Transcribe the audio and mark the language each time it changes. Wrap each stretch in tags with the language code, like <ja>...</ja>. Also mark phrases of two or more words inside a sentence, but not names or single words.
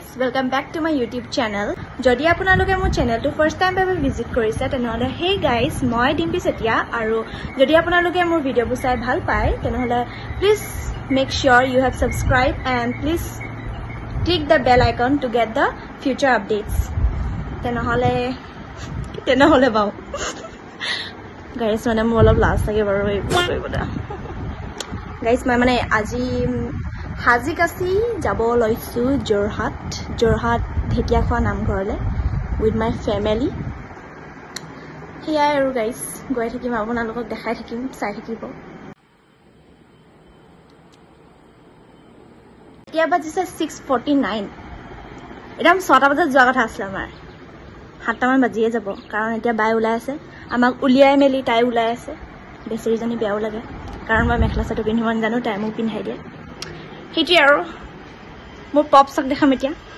<en>welcome back to my YouTube channel.</en> <as>যদি আপোনালোকে মোৰ চেনেলটো</as> <en>first time</en> <as>এবাৰ ভিজিট কৰিছে তেনেহলে</as> <en>hey guys</en> <as>মই ডিম্পি সেতিয়া আৰু যদি আপোনালোকে মোৰ ভিডিঅ'বোৰ চাই ভাল পায় তেনেহলে</as> <en>please make sure you have subscribed and please click the bell icon to get the future updates.</en> <as>তেনেহলে বাও guys মানে মোৰ অলপ লাজ লাগে বাৰু এই কৰিবটা guys মই মানে আজি হাজিকাছি যাব লৈছো জোৰহাট ঢেকিয়াখোৱা নামঘৰলে</as> <en>with my family. Here guys</en> <as>গৈ থাকিম আপোনালোকক দেখাই থাকিম চাই থাকিব এতিয়া বাজিছে 6:49 এদম 6টা বজাত যোৱা কথা আছিল আমাৰ 7টা মান বাজিয়ে যাব কাৰণ এতিয়া বাই ওলাই আছে আমাক উলিয়াই মেলি তাই ওলাই আছে বেচেৰিজনী বেয়াও লাগে কাৰণ মই মেখলা চাদৰ পিন্ধিব জানো তাই মোক পিন্ধাই দিয়ে হেটি আৰু মোৰ পপছক দেখাম এতিয়া</as>